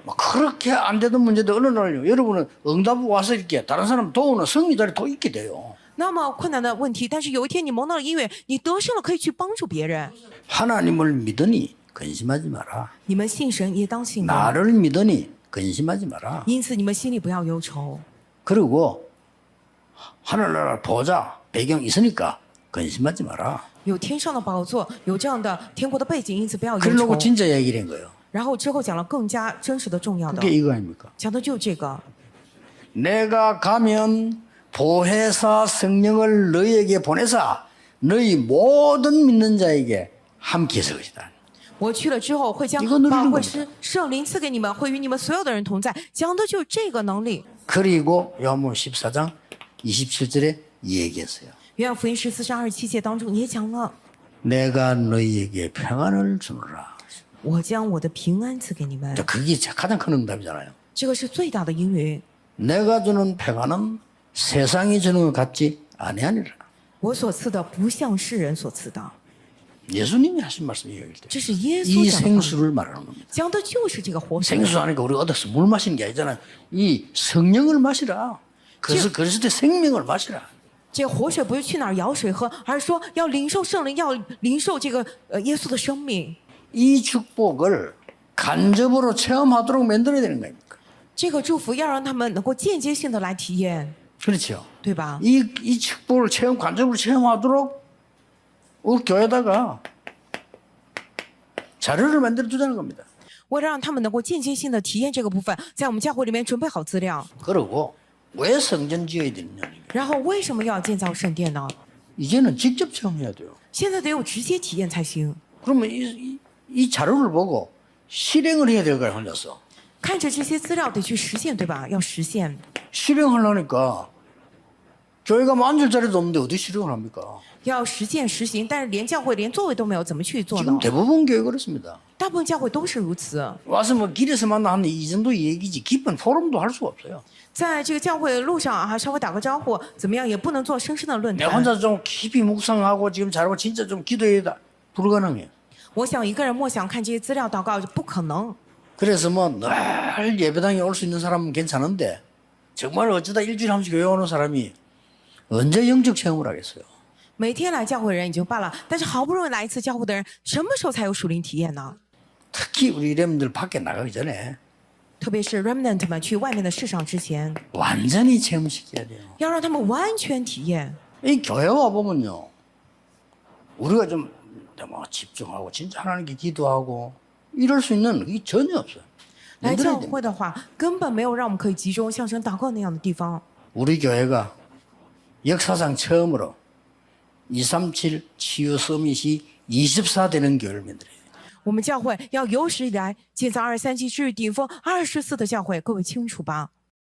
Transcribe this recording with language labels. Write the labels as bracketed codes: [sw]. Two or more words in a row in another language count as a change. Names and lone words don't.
[ko] 뭐 그렇게 안 되던 문제도 어느 날요. 여러분은 응답 와서 이렇게 다른 사람 도우는 성리자리 또 있게 돼요. [zh] 那么困难的问题，但是有一天你蒙到了音乐，你得胜了，可以去帮助别人。 [ko] 하나님을 믿으니 근심하지 마라. [zh] 你们信神也当信人， [ko] 나를 믿으니 근심하지 마라. [zh] 因此你们心里不要忧愁。 [ko] 그리고 하늘나라 보좌 배경 있으니까 근심하지 마라. [zh] 有天上的宝座，有这样的天国的背景，因此不要忧 [ko] 그러고 [zh] 愁。 [ko] 진짜 얘기를 한 거예요. [zh] 然后之后讲了更加真实的、重要的， [ko] 그게 이거 아닙니까? [zh] 讲的就这个。 [ko] 내가 가면 보혜사 성령을 너희에게 보내사 너희 모든 믿는 자에게 함께 있을 것이다. [zh] 我去了之后，会将 [ko] 이거 누리는 [zh] 宝贵 [ko] 겁니다. [zh] 师圣灵赐给你们，会与你们所有的人同在。讲的就是这个能力。 [ko] 그리고 요한복음 14장 27절에 얘기했어요. [zh] 约翰福音14章27节当中也讲了， [ko] 내가 너희에게 평안을 주노라. [zh] 我将我的平安赐给你们， [ko] 그게 가장 큰 응답이잖아요. [zh] 这个是最大的应允。 [ko] 내가 주는 평안은 세상이 주는 것 같지 아니하니라. [zh] 我所赐的不像世人所赐的， [ko] 예수님이 하신 말씀이에요. [zh] 这是耶 [ko] 이 [zh] 稣讲的话， [ko] 생수를 말하는 겁니다. [zh] 讲的就是这个活水。 [ko] 생수 하니까 우리가 얻어서 물 마시는 게 아니잖아요. 이 성령을 마시라. 그래서 그리스도의 생명을 마시라. [zh] 这个活水不是去哪儿舀水喝，而是说要领受圣灵，要领受这个耶稣的生命。 [ko] 이 축복을 간접으로 체험하도록 만들어야 되는 거입니다. [zh] 这个祝福要让他们能够间接性的来体验， [ko] 그렇죠. [zh] 对吧？ [ko] 이 축복을 간접으로 체험하도록 우리 교회에다가 자료를 만들어 두자는 겁니다. [zh] 为了让他们能够间接性的体验这个部分，在我们教会里面准备好资料。 [ko] 그리고 왜 성전 지어야 되느냐. [zh] 然后为什么要建造圣殿呢？ [ko] 이제는 직접 체험해야 돼요. [zh] 现在得有直接体验才行。 [ko] 그러면 이 자료를 보고 실행을 해야 될 거야 혼자서. [zh] 看着这些资料得去实现，对吧？要实现。 [ko] 실행하려니까 교회가 뭐 앉을 자리도 없는데 어디 실행을 합니까? [zh] 要实践实行，但是连教会连座位都没有，怎么去做呢 [ko] 지금 ？ 대부분 교회 그렇습니다. [zh] 大部分教会都是如此。 [ko] 와서 뭐 길에서 만나 하는 이 정도 얘기지 깊은 포럼도 할 수가 없어요. [zh] 在这个教会的路上啊，稍微打个招呼，怎么样也不能做深深的论 [ko] 내가 [zh] 坛。 [ko] 혼자 좀 깊이 묵상하고 지금 잘하고 진짜 좀 기도해야 불가능해. [zh] 我想一个人默想看这些资料祷告不可能。 [ko] 그래서 뭐 늘 예배당에 올 수 있는 사람은 괜찮은데 정말 어쩌다 일주일에 한 번씩 교회 오는 사람이 언제 영적 체험을 하겠어요? [zh] 每天来教会的人已经罢了，但是好不容易来一次教会的人，什么时候才有属灵体验呢？ [ko] 특히 우리 렘들 밖에 나가기 전에 [zh] 特别是 remnant 们去外面的市场之前， [ko] 완전히 체험시켜야 돼요. [zh] 要让他们完全体验。 [ko] 이 교회 와 보면요, 우리가 좀 뭐 집중하고 진짜 하나님께 기도하고 이럴 수 있는 게 전혀 없어요. [zh] 来 [ko] 만들어야 [zh] 教 [ko] 됩니다. [zh] 会的话，根本没有让我们可以集中向神祷告那样的地方。 [ko] 우리 교회가 역사상 처음으로 237 치유 서밋이 24 되는 교회를 만들어요. [zh] 我们教会要有史以来建造237至顶峰24的教会，各位清楚吧？